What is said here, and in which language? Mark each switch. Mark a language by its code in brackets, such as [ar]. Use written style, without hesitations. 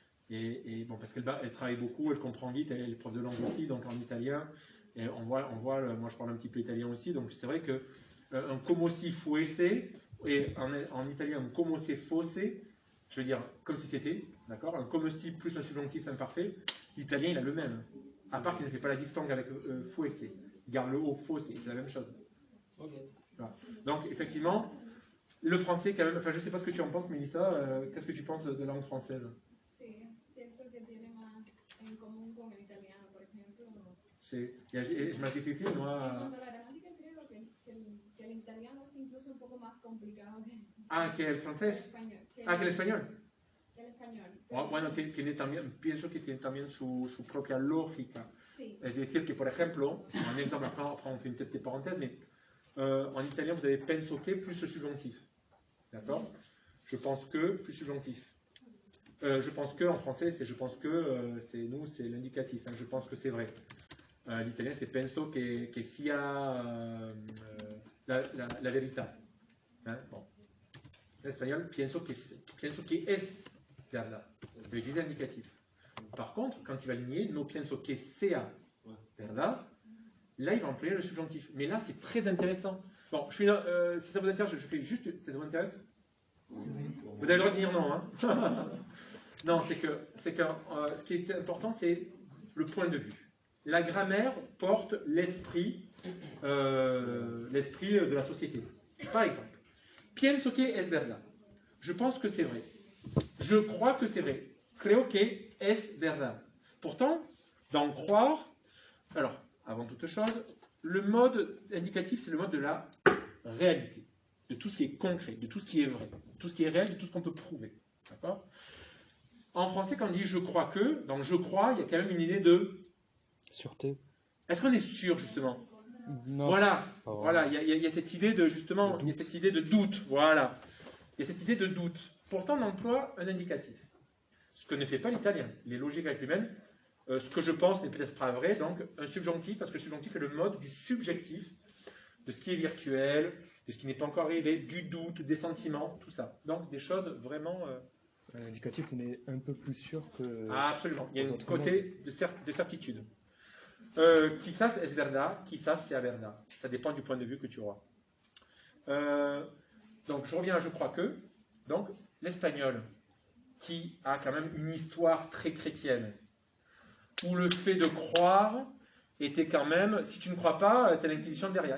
[fr] Et bon, parce qu'elle travaille beaucoup, elle comprend vite, elle est prof de langue aussi, donc en italien, et on voit moi je parle un petit peu italien aussi, donc c'est vrai que un [es] como si fuese, [fr] et en italien un [it] como se fosse, [fr] je veux dire comme si c'était, d'accord, un como si plus un subjonctif imparfait, l'italien il a le même, à part qu'il ne fait pas la diphtongue avec fuese, il garde le haut fosse, c'est la même chose. [en] Okay. [fr] Voilà. Donc effectivement, le français quand même, enfin je ne sais pas ce que tu en penses Mélissa, qu'est-ce que tu penses de langue française? [es] Sí, siento que tiene más en común con el italiano, por ejemplo. Es más difícil, ¿no? En cuanto a la gramática, creo que el italiano es incluso un poco más complicado que el francés. español. Que el español. Que el español. Bueno, tiene también, pienso que tiene también su propia lógica. Sí. Es decir, que por ejemplo, [fr] un exemple, après on fait une petite parenthèse, mais en italien vous avez [it] penso che [fr] plus le subjonctif. D'accord? Je pense que plus subjonctif. Je pense que en français, c'est je pense que, c'est l'indicatif. Hein, je pense que c'est vrai. L'italien, c'est [it] penso che sia la verità. [fr] Hein, bon. L'espagnol, [es] pienso que es verdad. [fr] Je vais utiliser l'indicatif. Par contre, quand il va lier [es] no pienso que sea verdad, [fr] là, il va employer le subjonctif. Mais là, c'est très intéressant. Bon, si ça vous intéresse, je fais juste. Ça vous intéresse? Vous avez le droit de dire non, hein? Non, c'est que ce qui est important, c'est le point de vue. La grammaire porte l'esprit de la société. Par exemple, [es] pienso que es verdad. [fr] Je pense que c'est vrai. Je crois que c'est vrai. [es] Creo que es verdad. [fr] Pourtant, dans croire, alors, avant toute chose, le mode indicatif, c'est le mode de la réalité, de tout ce qui est concret, de tout ce qui est vrai, de tout ce qui est réel, de tout ce qu'on peut prouver. D'accord? En français, quand on dit je crois que, dans je crois, il y a quand même une idée de Sûreté. Est-ce qu'on est sûr, justement? Non. Voilà, Pas vraiment. voilà, il y a cette idée de, justement, il y a cette idée de doute, voilà. Il y a cette idée de doute. Pourtant, on emploie un indicatif. Ce que ne fait pas l'italien. Il est logique avec lui-même. Ce que je pense n'est peut-être pas vrai, donc un subjonctif, parce que le subjonctif est le mode du subjectif, de ce qui est virtuel, de ce qui n'est pas encore arrivé, du doute, des sentiments, tout ça. Donc des choses vraiment... L'indicatif, on est un peu plus sûr que... Ah, absolument, il y a un autres côté de certitude. [es] Quizás es verdad, quizás sea verdad. [fr] Ça dépend du point de vue que tu auras. Donc je reviens à je crois que. Donc l'espagnol, qui a quand même une histoire très chrétienne, où le fait de croire était quand même, si tu ne crois pas, tu as l'inquisition derrière.